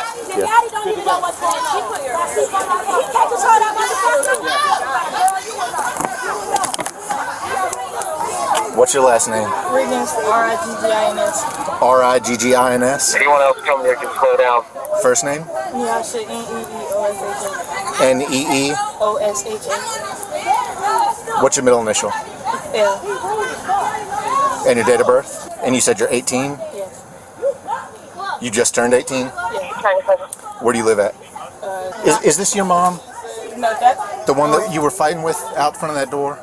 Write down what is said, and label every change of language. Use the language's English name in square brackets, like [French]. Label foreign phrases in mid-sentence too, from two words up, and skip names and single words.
[English] The daddy don't even know what's going on. He catches her that motherfucker. What's your last name? Riggins, R-I-G-G-I-N-S. R-I-G-G-I-N-S. Anyone else coming here can slow down. First name? Yeah, shit, N-E-E-O-S-H-A. N-E-E. O-S-H-A. What's your middle initial? L. And your date of birth? And you said you're 18? Yes. You just turned 18? Where do you live at? Is this your mom? No, that. The one that you were fighting with out front of that door?